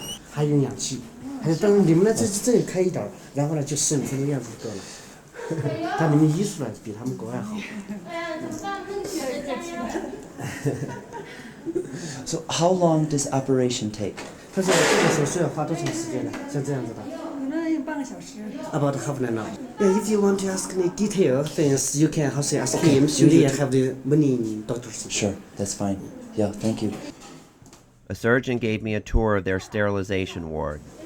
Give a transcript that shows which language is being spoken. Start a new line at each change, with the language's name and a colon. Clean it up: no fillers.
Chinese: 还用氧气，还是等你们呢这里开一点，然后呢就15分钟样子就够了。但你们医术呢比他们国外好。
English: So how long does operation take?
Chinese: 他说这个手术要花多长时间呢？像这样子的。
English: About half an hour. Yeah, if you want to ask any detailed things, you can ask him. Usually I have the many doctors. Sure, that's fine. Yeah, thank you. A surgeon gave me a tour of their sterilization ward.